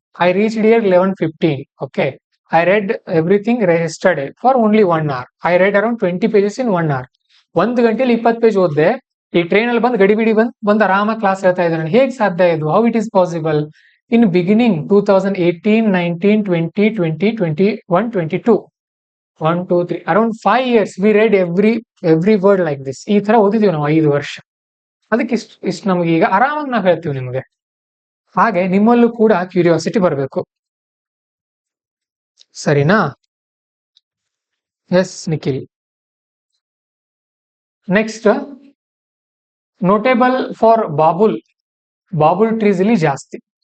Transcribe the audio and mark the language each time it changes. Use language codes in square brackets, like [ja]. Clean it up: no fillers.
[en] I reached here 11:15. Okay. I read everything yesterday for only 1 hour. I read around 20 pages in 1 hour. [kn] 1 ಗಂಟೆಲಿ 20 page ಓದ್ದೆ. ಈ train ಅಲ್ಲಿ ಬಂದು ಗಡಿಬಿಡಿ ಬಂದು ಆರಾಮ class ಹೇಳ್ತಾ ಇದ್ದಾನೆ. ಹೇಗೆ ಸಾಧ್ಯ ಇದು? [en] How it is possible? In beginning 2018, 19, 20, 21, 22, 1, 2, 3, around 5 years we read every word like this. [kn] ಈ ತರ ಓದಿದೀವಿ ನಾವು 5 ವರ್ಷ. ಅದಕ್ಕೆ ಇಷ್ಟು ನಮ್ಗೆ ಈಗ ಆರಾಮಾಗಿ ನಾವು ಹೇಳ್ತೀವಿ ನಿಮಗೆ. ಹಾಗೆ ನಿಮ್ಮಲ್ಲೂ ಕೂಡ ಕ್ಯೂರಿಯಾಸಿಟಿ ಬರಬೇಕು, ಸರಿನಾ? S Nikhil. [en] next, notable for babul trees [kn] ಇಲ್ಲಿ ಜಾಸ್ತಿ.